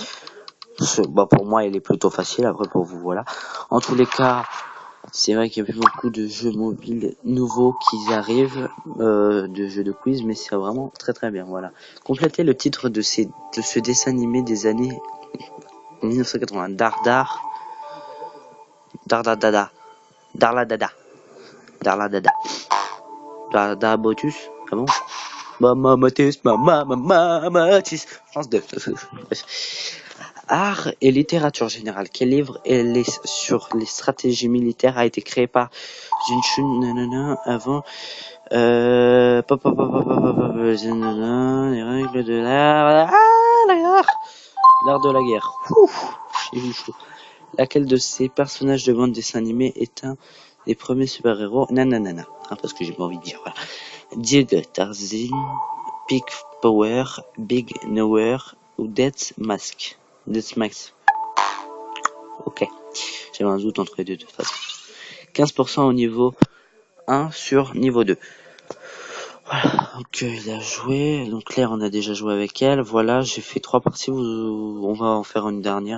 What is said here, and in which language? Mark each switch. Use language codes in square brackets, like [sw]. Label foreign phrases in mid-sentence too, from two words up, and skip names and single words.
[fr] Bah, pour moi, il est plutôt facile. Après, pour vous, voilà. En tous les cas, c'est vrai qu'il y a plus beaucoup de jeux mobiles nouveaux qui arrivent, de jeux de quiz, mais c'est vraiment très très bien. Voilà. Complétez le titre de ce dessin animé des années 1980. Dardar. Dardadada. Darladada. Darladada. Dardabotus. Ah bon? Mama Matis, Mama Matis. France 2. Art et littérature générale. Quel livre sur les stratégies militaires a été créé par Junshun avant les règles de l'art. L'art de la guerre. J'ai eu chaud. Laquelle de ces personnages de bande dessin animé est un des premiers super-héros? Nanana. Hein, parce que j'ai pas envie de dire. Voilà. Dig, Tarzan, Big Power, Big Nowhere ou Death Mask. Death Mask. Ok. J'avais un doute entre les deux de toute façon. 15% au niveau 1 sur niveau 2. Voilà, donc il a joué. Donc Claire, on a déjà joué avec elle. Voilà, j'ai fait 3 parties. On va en faire une dernière.